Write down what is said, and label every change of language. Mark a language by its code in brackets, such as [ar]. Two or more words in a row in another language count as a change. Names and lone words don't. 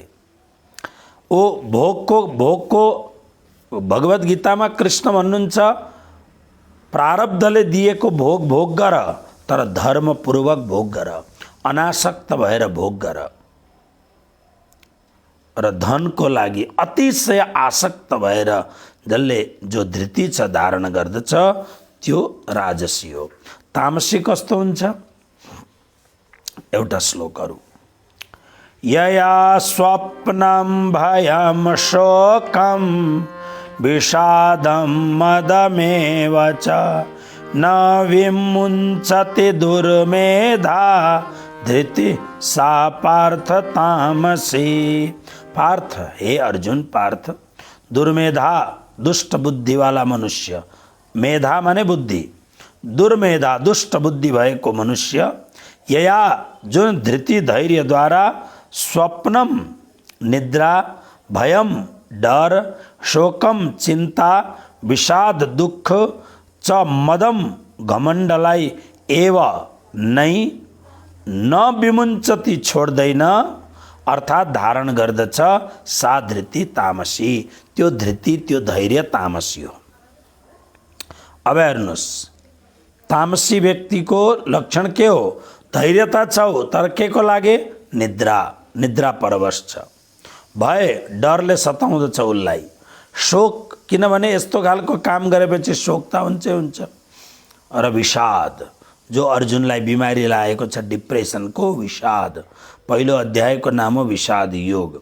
[ne] ओ भोगको भगवत गीतामा कृष्ण भन्नुहुन्छ, प्रारब्धले दिएको भोग गर, तर धर्मपूर्वक भोग गर, अनासक्त भएर भोग गर। र धनको लागि अतिशय आसक्त भएर जसले जो धृति छ धारण गर्दछ, त्यो राजसी हो। तामसी कस्तो हुन्छ, एउटा श्लोकहरू, [sa] यया स्वप्नं भयं शोकं विषादं मदमेव च न विमुञ्चति दुर्मेधा धृति सा पार्थ तामसी। [ne] पार्थ, हे अर्जुन पार्थ, दुर्मेधा दुष्ट बुद्धि वाला मनुष्य, मेधा माने बुद्धि, दुर्मेधा दुष्ट बुद्धि भएको मनुष्य, यया जुन धृति धैर्य द्वारा स्वप्नम निद्रा, भयम डर, शोकम चिंता, विषाद दुख, च मदम घमण्डलाई एव नै न विमुञ्चति छोड्दैन, अर्थात धारण गर्दछ, [sa] सा धृति तामसी, [ne] त्यो धृति त्यो धैर्य तामसी हो। अब हेर्नुहोस्, तामसी व्यक्तिको लक्षण के हो, धैर्यता छ तर के को लागि, निद्रा परवश छ, भय डरले सताउँदछ उसलाई, शोक किनभने यस्तो खालको काम गरेपछि शोक त हुन्छ, र विषाद जो अर्जुनलाई बिमारी लागेको छ, डिप्रेसनको विषाद, पहिलो अध्यायको नाम हो विषाद योग।